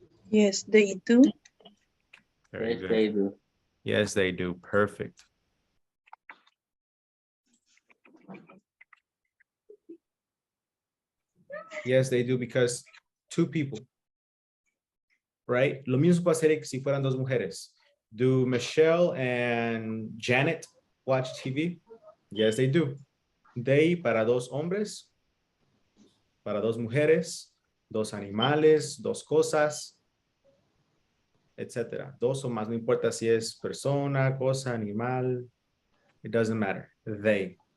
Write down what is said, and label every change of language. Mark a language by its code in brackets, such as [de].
[en] Yes, they do. Very Yes, good. they do. Yes, they do. Perfect. Yes, they do because two people, right? [es] Lo mismo pasaría que si fueran dos mujeres. [en] Do Michelle and Janet watch TV? Yes, they do. They [es] para dos hombres, para dos mujeres, dos animales, dos cosas, etcétera. Dos o más, no importa si es persona, cosa, animal. [en] It doesn't matter. They.